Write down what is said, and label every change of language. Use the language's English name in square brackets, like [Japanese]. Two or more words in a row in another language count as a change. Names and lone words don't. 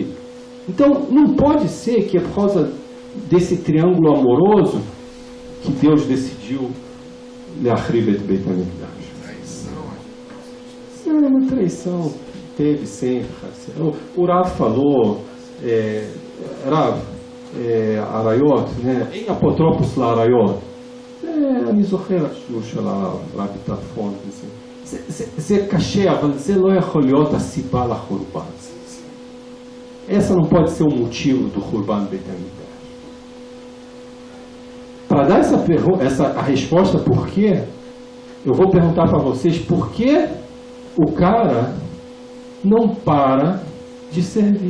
[Portuguese] Então, não pode ser que é por causa desse triângulo amoroso que Deus decidiu [Hebrew] להחריב את בית המקדש. [Portuguese] Não, uma traição teve sempre. O Rav falou, Arayot, né? [Hebrew] אין אפוטרופוס לעריות. אני זוכר השיעור של הרבי טרפון. זה קשה, אבל זה לא יכול להיות הסיבה לחורבן. [Portuguese] Essa não pode ser o motivo do [Hebrew] חורבן בית המקדש. [Portuguese] Para dar a resposta por quê, eu vou perguntar para vocês por que o cara não para de servir.